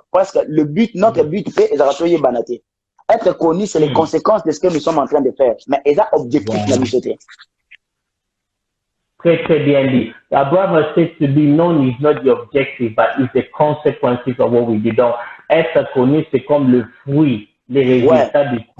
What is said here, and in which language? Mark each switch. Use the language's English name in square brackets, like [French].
[French] Parce que le but, notre but, c'est de être connu, c'est les conséquences de ce que nous sommes en train de faire. Mais il y a objectif la musique. Très, très bien dit. [English] Our brother says to be known is not the objective, but it's the consequences of what we do. [French] Donc, être connu, c'est comme le fruit, les résultats du travail.